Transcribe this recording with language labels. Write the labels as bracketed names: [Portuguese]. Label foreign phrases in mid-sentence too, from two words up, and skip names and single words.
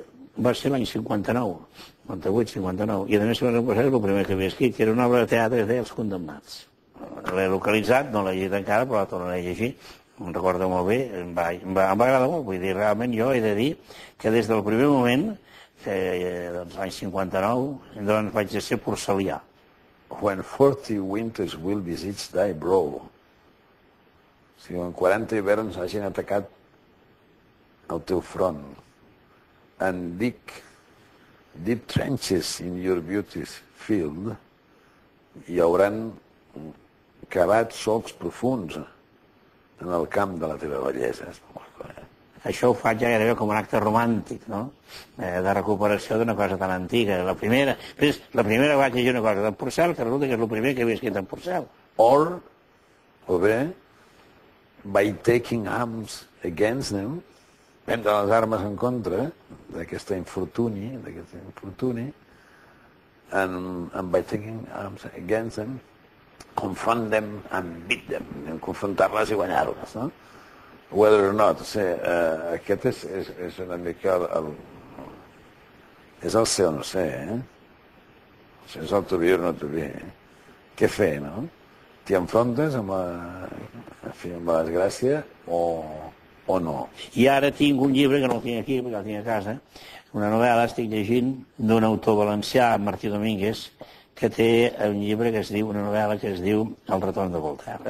[Catalan] Va ser l'any 59, 58, 59, i a més el primer que havia escrit, que era una obra de teatre que es deia Els Condemnats. L'he localitzat, no l'he llegit encara, però la tornaré a llegir, em recordo molt bé, em va agradar molt, vull dir, realment jo he de dir que des del primer moment, doncs l'any 59, doncs vaig ser porcelià. [English] When 40 winters will beseech thy brow. [Catalan] O sigui, en 40 hiverns hagin atacat el teu front. [English] And deep trenches in your beauty's field, [Catalan] hi hauran cavat solcs profunds en el camp de la teva bellesa. Això ho faig ja gairebé com un acte romàntic, no? De recuperació d'una cosa tan antiga. La primera vaig llegir una cosa d'en Porcel, que resulta que és el primer que havia escrit en Porcel. O bé, [English] by taking arms against them, [Catalan] prendre les armes en contra d'aquest infortuni, [English] and by taking arms against them, confront them and beat them, [Catalan] confrontar-les i guanyar-les, no? [English] Whether or not, [Catalan] aquest és una mica és el ser o no ser, és el [English] to be or not to be. [Catalan] Què fer, no? T'hi enfrontes amb la desgràcia o no. I ara tinc un llibre, que no el tinc aquí, perquè el tinc a casa, una novel·la, estic llegint, d'un autor valencià, Martí Domínguez, que té un llibre que es diu, una novel·la que es diu El retorn de Voltaire.